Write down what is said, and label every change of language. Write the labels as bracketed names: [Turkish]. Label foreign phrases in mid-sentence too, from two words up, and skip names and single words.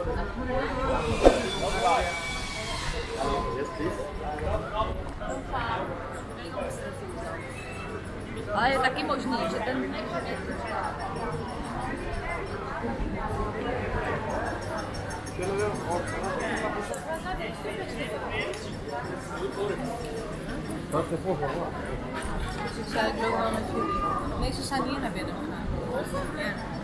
[English] Yes, please. [Czech] Ale je taky možný, že ten... [Dutch] Ik loop wel met jullie. Nee, ze zijn hier naar binnen gegaan. Ja.